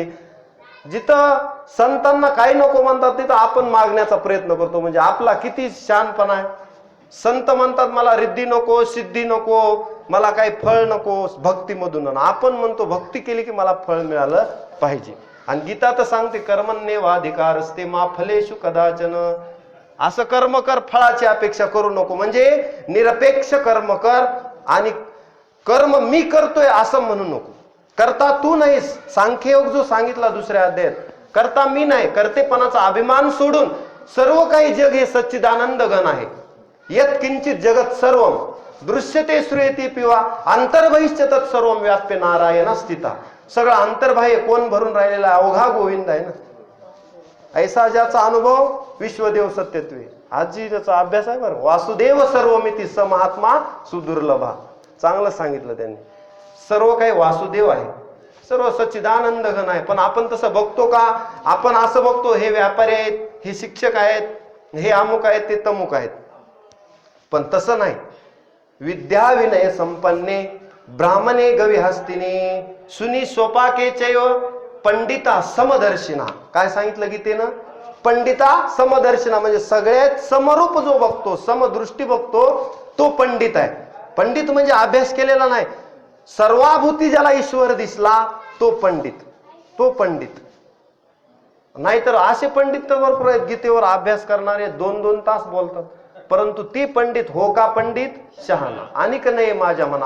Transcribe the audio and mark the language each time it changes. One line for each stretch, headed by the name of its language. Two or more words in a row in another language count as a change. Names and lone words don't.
Marathi: जिथं संतांना काही नको म्हणतात तिथं आपण मागण्याचा प्रयत्न करतो. म्हणजे आपला किती शहाणपणा आहे. संत म्हणतात मला रिद्धी नको, सिद्धी नको, मला काही फळ नको भक्तीमधून. आपण म्हणतो भक्ती केली की मला फळ मिळालं पाहिजे. आणि गीता तर सांगते
Sanskrit: कर्मण्येवाधिकारस्ते मा फलेषु कदाचन.
Marathi: असं कर्म कर, फळाची अपेक्षा करू नको. म्हणजे निरपेक्ष कर्म कर आणि कर्म मी करतोय असं म्हणू नको. करता तू नाहीस, सांख्ययोग जो सांगितला दुसऱ्या अध्यायात, करता मी नाही, करतेपणाचा अभिमान सोडून सर्व काही जग हे सच्चिदानंद घन आहे.
Sanskrit: यत् किंचित जगत सर्वम दृश्यते श्रूयते पिवा अंतर्बहिश्च तत् सर्वम व्याप्य नारायण स्थिता.
Marathi: सगळं अंतर्बाह्य कोण भरून राहिलेला आहे? अवघा गोविंद आहे ना. ऐसा ज्याचा अनुभव विश्वदेव सत्यत्वे. आजी त्याचा अभ्यास आहे बरं.
Sanskrit: वासुदेव सर्वमिती स महात्मा सुदुर्लभा.
Marathi: चांगलं सांगितलं त्यांनी. सर्व काही वासुदेव आहे, सर्व सच्चिदानंद घन आहे. पण आपण तसं बघतो का? आपण असं बघतो हे व्यापारी आहेत, हे शिक्षक आहेत, हे अमुक आहेत, ते तमुक आहेत. पण तसं नाही.
Sanskrit: विद्या विनय संपन्ने ब्राह्मणे गविहस्तिनी सुनी स्वपाके चैव पंडिता समदर्शिना.
Marathi: काय सांगितलं गीतेनं?
Sanskrit: पंडिता समदर्शिना
Marathi: म्हणजे सगळ्यात समरूप जो बघतो, समदृष्टी बघतो तो पंडित आहे. पंडित म्हणजे अभ्यास केलेला नाही. सर्वाभूती ज्याला ईश्वर दिसला तो पंडित, तो पंडित. नाहीतर असे पंडित तर भरपूर आहेत, गीतेवर अभ्यास करणारे 2-2 तास बोलतात, परंतु ते पंडित हो का पंडित शहाणा आणि का नाही माझ्या मना.